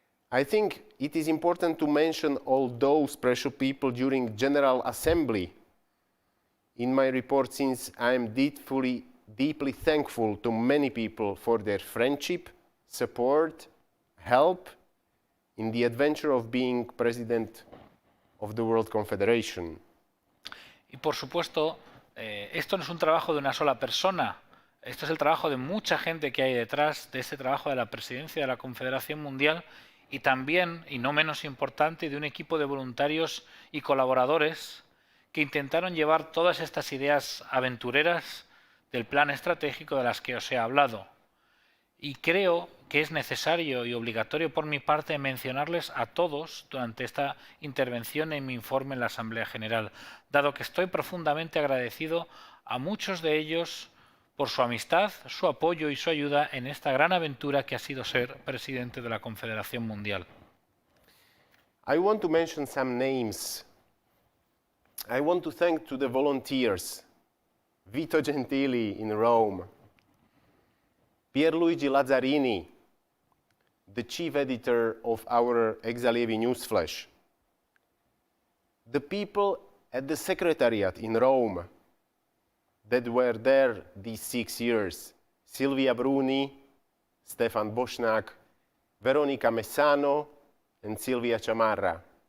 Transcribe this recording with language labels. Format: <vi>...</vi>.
<en>I think it is important to mention all those special people during General Assembly in my report, since I am deeply thankful to many people for their friendship, support, help in the adventure of being president of the World Confederation.</en> <es>Y por supuesto, esto no es un trabajo de una sola persona. Esto es el trabajo de mucha gente que hay detrás de este trabajo de la presidencia de la Confederación Mundial, y también, y no menos importante, de un equipo de voluntarios y colaboradores que intentaron llevar todas estas ideas aventureras del plan estratégico de las que os he hablado. Y creo que es necesario y obligatorio por mi parte mencionarles a todos durante esta intervención en mi informe en la Asamblea General, dado que estoy profundamente agradecido a muchos de ellos por su amistad, su apoyo y su ayuda en esta gran aventura que ha sido ser presidente de la Confederación Mundial.</es> <en>I want to mention some names. I want to thank to the volunteers, Vito Gentili in Rome, Pierluigi Lazzarini, the chief editor of our Exalievi newsflash, the people at the secretariat in Rome that were there these 6 years, Silvia Bruni, Stefan Boschnak, Veronica Messano, and Silvia Chamarra.</en>